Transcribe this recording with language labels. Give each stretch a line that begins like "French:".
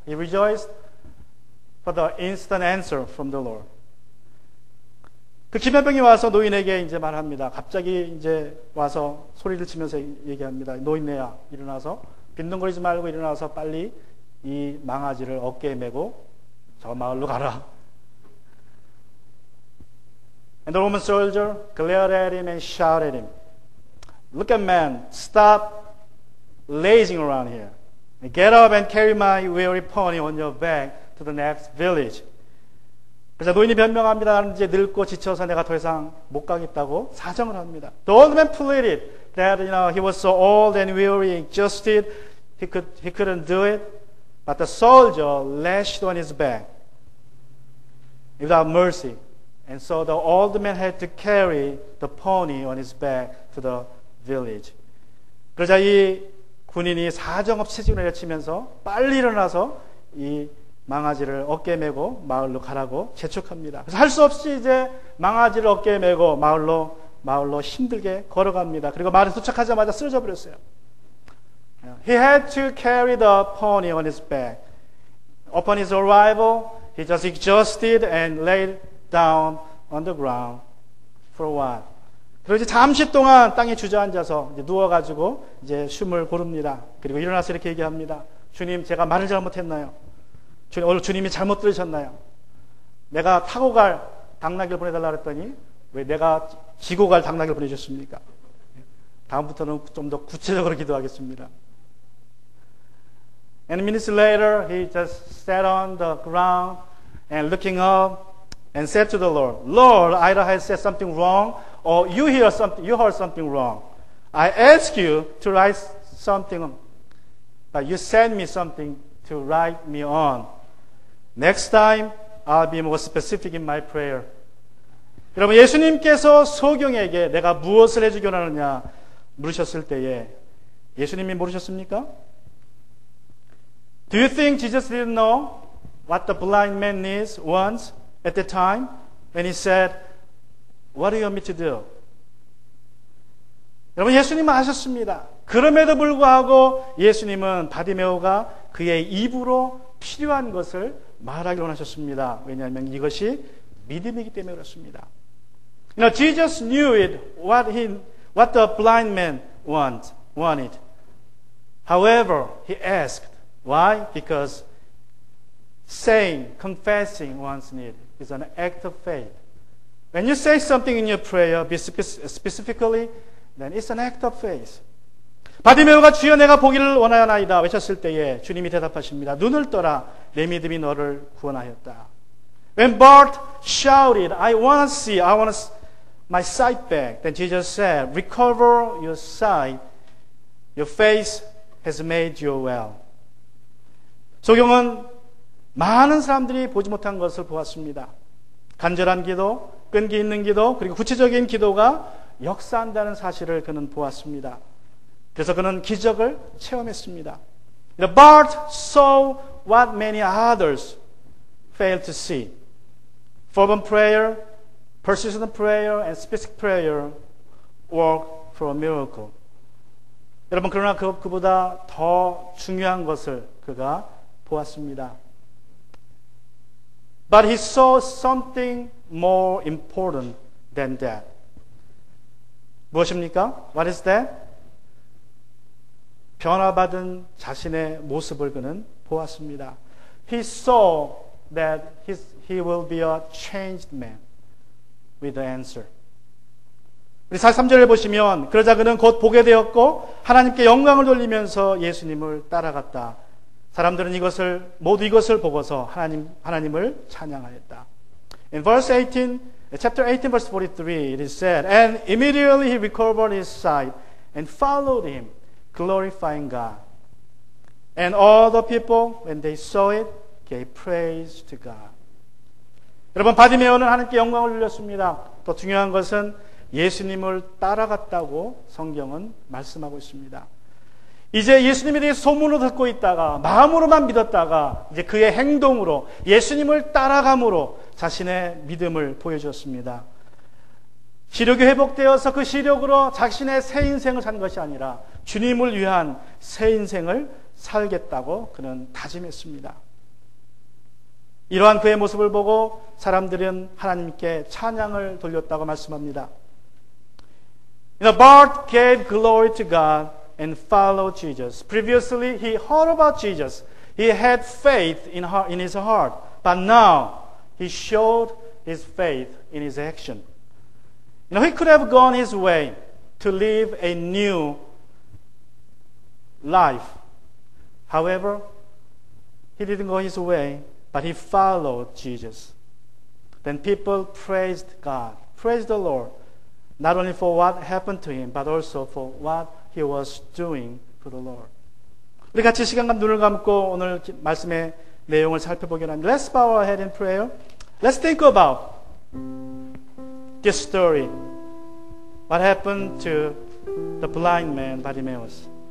English: He rejoiced for the instant answer from the Lord.
Korean: 그 기면병이 와서 노인에게 이제 말합니다. 갑자기 이제 와서 소리를 치면서 얘기합니다. 노인네야 일어나서 빈둥거리지 말고 일어나서 빨리 이 망아지를 어깨에 메고 저 마을로 가라.
English: And the Roman soldier glared at him and shouted at him, Look at man, stop lazing around here. Get up and carry my weary pony on your back to the next village.
Korean: 그래서 노인이 변명합니다. 나는 이제 늙고 지쳐서 내가 더 이상 못 가겠다고 사정을 합니다.
English: The old man pleaded that he was so old and weary, exhausted, he couldn't do it. But the soldier lashed on his back without mercy. And so the old man had to carry the pony on his back to the village.
Korean: 그러자 이 군인이 사정없이 체중을 내려치면서 빨리 일어나서 이 망아지를 어깨에 메고 마을로 가라고 재촉합니다. 그래서 할 수 없이 이제 망아지를 어깨에 메고 마을로 힘들게 걸어갑니다. 그리고 마을에 도착하자마자 쓰러져 버렸어요.
English: He had to carry the pony on his back. Upon his arrival, he just exhausted and laid down on the ground for a while.
Korean: 그리고 이제 잠시 동안 땅에 주저앉아서 이제 누워가지고 이제 숨을 고릅니다. 그리고 일어나서 이렇게 얘기합니다. 주님, 제가 말을 잘못했나요? 오늘 주님이 잘못 들으셨나요? 내가 타고 갈 당나귀를 보내달라 그랬더니 왜 내가 지고 갈 당나귀를 보내주셨습니까? 다음부터는 좀 더 구체적으로 기도하겠습니다.
English: And minutes later, he just sat on the ground and looking up and said to the Lord, Lord, either I said something wrong or you heard something wrong. I asked you to write something, but you sent me something to write me on. Next time, I'll be more specific in my prayer.
Korean: 여러분, 예수님께서 소경에게 내가 무엇을 해주기 원하느냐 물으셨을 때에 예수님이 모르셨습니까?
English: Do you think Jesus didn't know what the blind man needs once at the time when he said, What do you want me to do?
Korean: 여러분, 예수님은 아셨습니다. 그럼에도 불구하고 예수님은 바디메오가 그의 입으로 필요한 것을 말하기 원하셨습니다. 왜냐하면 이것이 믿음이기 때문에 그렇습니다.
English: Jesus knew it, what the blind man wanted. However, he asked. Why? Because confessing one's need is an act of faith. When you say something in your prayer, specifically, then it's an act of faith.
Korean: 바디메오가 주여 내가 보기를 원하나이다 외쳤을 때에 주님이 대답하십니다. 눈을 떠라 내 믿음이 너를 구원하였다.
English: When Bart shouted, I want to see, I want my sight back, then Jesus said, recover your sight, your faith has made you well.
Korean: 소경은 많은 사람들이 보지 못한 것을 보았습니다. 간절한 기도, 끈기 있는 기도, 그리고 구체적인 기도가 역사한다는 사실을 그는 보았습니다. 그래서 그는 기적을 체험했습니다.
English: The Bart saw what many others failed to see. Fervent prayer, persistent prayer, and specific prayer work for a miracle.
Korean: 여러분, 그러나 그보다 더 중요한 것을 그가 보았습니다.
English: But he saw something more important than that.
Korean: 무엇입니까?
English: What is that?
Korean: 변화받은 자신의 모습을 그는 보았습니다.
English: He saw that he will be a changed man with the answer.
Korean: 우리 43절을 보시면 그러자 그는 곧 보게 되었고 하나님께 영광을 돌리면서 예수님을 따라갔다. 사람들은 모두 이것을 보고서 하나님을 찬양하였다.
English: In verse 18, chapter 18, verse 43, it is said, And immediately he recovered his sight and followed him, glorifying God. And all the people, when they saw it, gave praise to God.
Korean: 여러분, 바디메오는 하나님께 영광을 돌렸습니다. 더 중요한 것은 예수님을 따라갔다고 성경은 말씀하고 있습니다. 이제 예수님에 대해 소문을 듣고 있다가 마음으로만 믿었다가 이제 그의 행동으로 예수님을 따라감으로 자신의 믿음을 보여주었습니다. 시력이 회복되어서 그 시력으로 자신의 새 인생을 사는 것이 아니라 주님을 위한 새 인생을 살겠다고 그는 다짐했습니다. 이러한 그의 모습을 보고 사람들은 하나님께 찬양을 돌렸다고 말씀합니다.
English: Bart gave glory to God and followed Jesus. Previously, he heard about Jesus. He had faith in his heart. But now, he showed his faith in his action. He could have gone his way to live a new life. However, he didn't go his way, but he followed Jesus. Then people praised God, praised the Lord, not only for what happened to him, but also for what he was doing for the Lord.
Korean: 우리 같이 시간과 눈을 감고 오늘 말씀의 내용을 살펴보기로 합니다.
English: Let's bow our head in prayer. Let's think about this story. What happened to the blind man Bartimaeus?